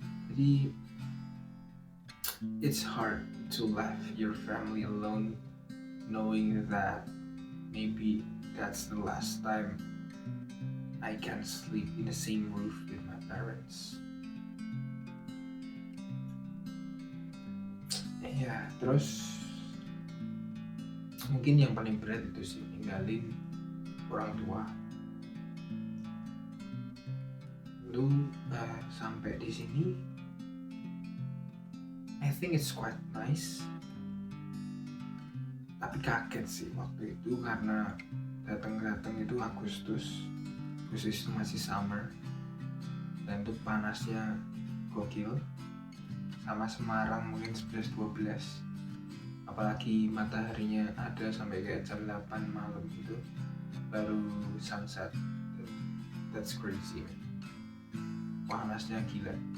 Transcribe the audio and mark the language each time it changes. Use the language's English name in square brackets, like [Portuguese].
[Indonesian] Jadi [English] it's hard to leave your family alone, knowing that maybe that's the last time I can sleep in the same roof with my parents. [Indonesian] Terus mungkin yang paling berat itu sih ninggalin orang tua. Lalu sampai di sini [English] I think it's quite nice. [Indonesian] Tapi kaget sih waktu itu karena datang itu Agustus itu masih summer dan itu panasnya gokil, sama Semarang mungkin 11-12, apalagi mataharinya ada sampai kayak jam 8 malam gitu baru sunset. [English] That's crazy, man. [Indonesian] Panasnya gila.